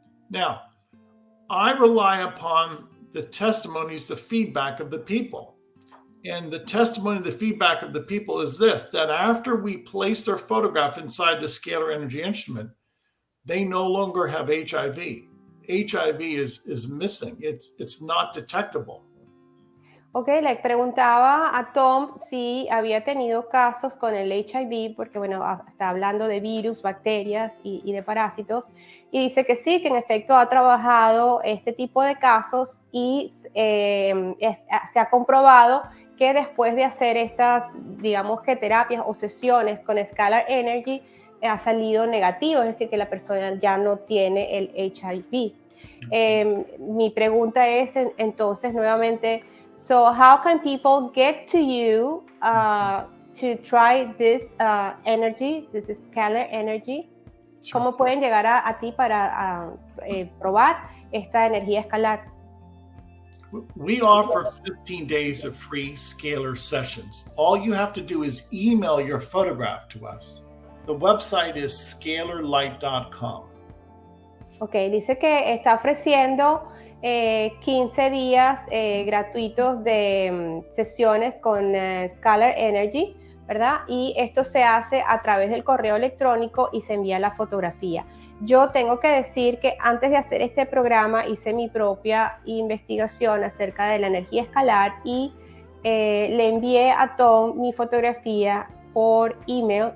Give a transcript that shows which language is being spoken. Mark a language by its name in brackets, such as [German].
[English] Now, I rely upon the testimonies, the feedback of the people. And the testimony, the feedback of the people is this, that after we place their photograph inside the scalar energy instrument, they no longer have HIV. HIV is missing. It's not detectable. [Spanish] Ok, le preguntaba a Tom si había tenido casos con el HIV, porque bueno, está hablando de virus, bacterias y de parásitos, y dice que sí, que en efecto ha trabajado este tipo de casos y se ha comprobado que después de hacer estas, digamos que terapias o sesiones con Scalar Energy, ha salido negativo, es decir, que la persona ya no tiene el HIV. Mi pregunta es entonces nuevamente, [English] so how can people get to you to try this energy, this Scalar Energy? Sure. [Spanish] ¿Cómo pueden llegar a ti para probar esta energía escalar? [English] We offer 15 days of free scalar sessions. All you have to do is email your photograph to us. The website is scalarlight.com. [Spanish] Ok, dice que está ofreciendo 15 días gratuitos de sesiones con Scalar Energy, ¿verdad? Y esto se hace a través del correo electrónico y se envía la fotografía. Yo tengo que decir que antes de hacer este programa hice mi propia investigación acerca de la energía escalar y le envié a Tom mi fotografía por email.